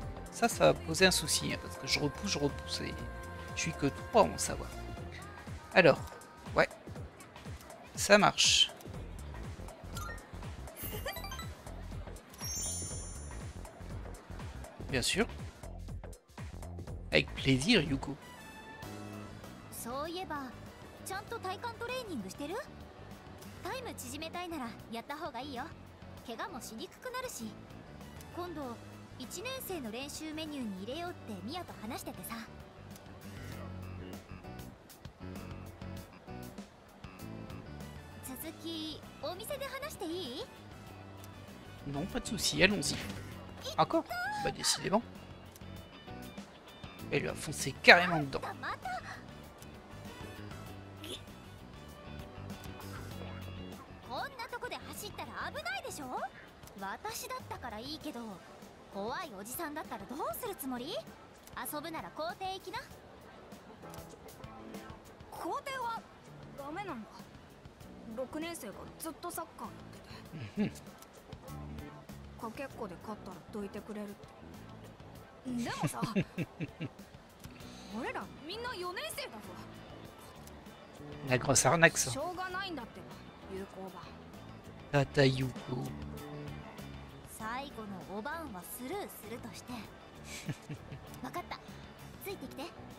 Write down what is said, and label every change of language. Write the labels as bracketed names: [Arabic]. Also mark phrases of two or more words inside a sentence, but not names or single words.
[French] Ça va poser un souci, hein, parce que je repousse et je suis que 3 en savoir. Alors, ouais. Ça marche. Bien sûr. Avec plaisir, Yuko. [Japanese] そういえば、ちゃんと体幹トレーニングしてる？タイム縮めたいならやった方がいいよ。怪我もしにくくなるし。今度1年生の練習メニューに入れようってミヤと話しててさ。続きお店で話していい？ [French] Non, pas de souci, allons-y. Encore? Bah décidément. Elle lui a foncé carrément dedans. [Japanese] こんなとこで走ったら危ないでしょ？私だったからいいけど、怖いおじさんだったらどうするつもり？遊ぶなら校庭行きな。校庭はダメなんだ。6年生がずっとサッカーやってて、かけっこで勝ったらどいてくれるって。でもさ俺らみんな4年生だぞ。 [French] La grosse arnaque, ça. [Japanese] しょうがないんだってば、有効ば。 [French] Tata Yuko. [Japanese] 最後のおばんはスルーするとして。わかった。ついてきて。